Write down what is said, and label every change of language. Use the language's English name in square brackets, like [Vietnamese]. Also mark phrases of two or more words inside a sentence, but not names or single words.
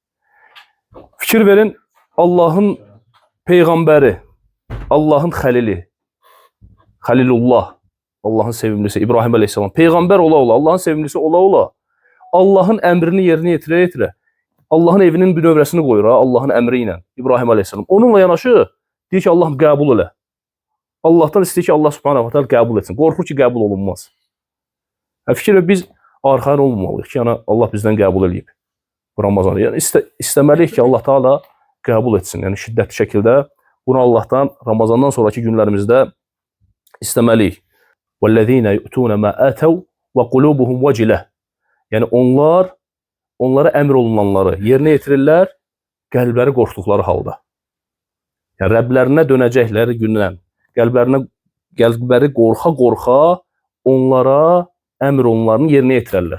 [Azerbaijani] Fikir verin, Allahın peyğəmbəri, Allahın xəlili, Xəlilullah, Allahın sevimlisi İbrahim əleyhissalam, peyğəmbər ola-ola, Allahın sevimlisi ola-ola, Allahın əmrini yerinə yetirə-yetirə, Allahın evinin bünövrəsini qoyur, Allahın əmri ilə İbrahim əleyhissalam. Onunla yanaşı, deyir ki, Allah qəbul elə. Allahdan istəyir ki, Allah [Arabic] سبحانه وتعالى [Azerbaijani] qəbul etsin. Qorxur ki, qəbul olunmaz. Fikir ver, biz arxayın olmamalıyıq ki, yəni Allah bizdən qəbul eləyib bu Ramazanı. Yəni istəməliyik ki, Allah Teala qəbul etsin. Yəni şiddətli şəkildə bunu Allahdan Ramazandan sonraki günlərimizdə istəməliyik. [Arabic] وَالَّذ۪ينَ يُؤْتُونَ مَا أَتَوْا وَقُلُوبُهُمْ وَجِلَةٌ. [Azerbaijani] Yəni onlara əmr olunanları yerinə yetirirlər, qəlbləri qorxduqları halda. Yəni Rəblərinə dönəcəkləri gündən, qəlbləri qorxa-qorxa onlara əmr onlarını yerinə yetirərlər.